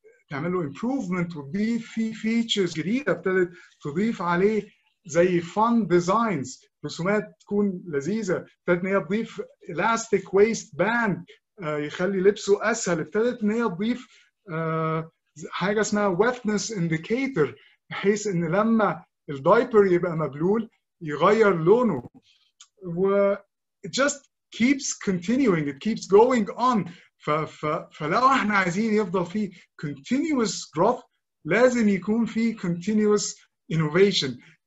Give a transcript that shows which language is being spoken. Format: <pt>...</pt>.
<ar>تعمل له امبروفمنت وتضيف فيه فيتشرز جديده، ابتدت تضيف عليه زي فان ديزاينز، رسومات تكون لذيذه، ابتدت ان هي تضيف الاستيك ويست باند يخلي لبسه اسهل، ابتدت ان هي تضيف حاجه اسمها ويتنس انديكيتور بحيث ان لما الدايبر يبقى مبلول يغير لونه.</ar> <en>و it just keeps continuing, it keeps going on.</en> <ar>فلو احنا عايزين يفضل فيه</ar> <en>continuous growth</en> <ar>لازم يكون فيه</ar> <en>continuous innovation.</en>